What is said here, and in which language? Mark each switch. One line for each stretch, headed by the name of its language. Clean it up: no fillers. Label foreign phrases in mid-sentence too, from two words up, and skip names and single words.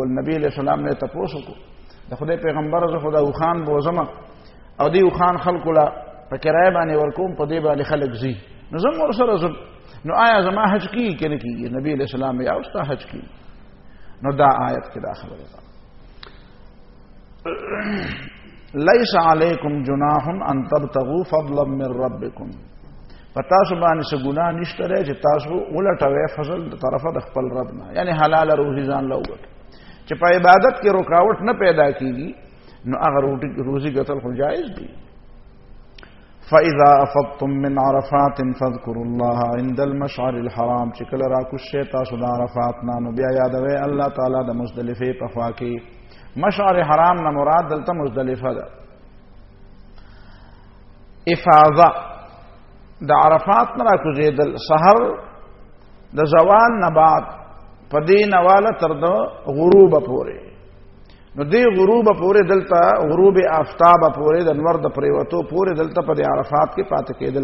Pashto: نبي علیه السلام نه یې تپوس وکړو د خدای پیغمبره زه خو دا اوښان به وځمه او دې اوښان خلکو له په کرایه باندې ورکوم، په دې باندې خلک ځي، نو زه هم ورسره ځم، نو آیا زما حج کېږي که نه کېږي؟ نبي علیه السلام یا ستا حج کېږي. نو دا آیت کې دا خبره ده
Arabic: لیس علیکم جناح ان تبتغوا فضلا من ربکم.
Pashto: په تاسو باندې څه ګناه نشته دی چې تاسو ولټوئ فضل د طرفه د خپل رب نه، یعنی حلاله روزي ځان له وګټئ. چې په عبادت کې رکاوټ نه پیدا کېږي نو هغه روزي ګټل خو جایز دي.
Arabic: فاذا افضتم من عرفات فاذكروا الله عند المشعر الحرام.
Pashto: چې کله راکوشئ تاسو د عرفات نه نو بیا یادوئ الله تعالی د مزدلفې په خوا کې. مشعر حرام نه مراد دلته مزدلفه ده. افاضه د عرفات نه راکوزېدل سحر د زوال نه بعد په دې نواله تر د غروب پورې، نو دی غروب پورې دلته غروب آفتاب پورې د انور د پریوتو پورې دلته په عرفات کې پاتې کېدل